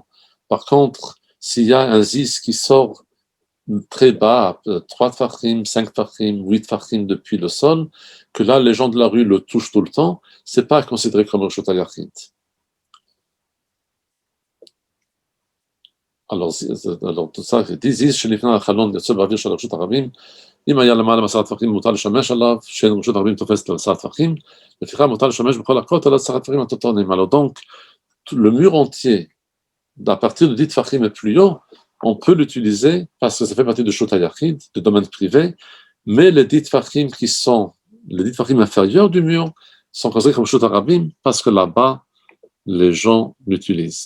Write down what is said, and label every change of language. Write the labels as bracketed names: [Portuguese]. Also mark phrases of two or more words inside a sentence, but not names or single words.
[French] Par contre, s'il y a un zis qui sort très bas, 3 tfachim, 5 tfachim, 8 tfachim depuis le sol, que là les gens de la rue le touchent tout le temps, c'est pas considéré comme [Hebrew] רשות היחיד. [French] alors tout ça, dit [Hebrew] זיז שלפני החלון יוצא באוויר של רשות הרבים, אם היה למעלה מ10 טפחים מותר לשמש עליו, שאין רשות הרבים תופסת ל10 טפחים, לפיכך מותר לשמש בכל הכותל 10 טפחים התחתונים. [French] Alors donc, le mur entier, à partir de 10 tfachim et plus haut, on peut l'utiliser parce que ça fait partie de [Hebrew] רשות היחיד, [French] du domaine privé, mais les 10 tfachim les 10 tfachim inférieurs du mur sont considérés comme [Hebrew] רשות הרבים [French] parce que là-bas, les gens l'utilisent.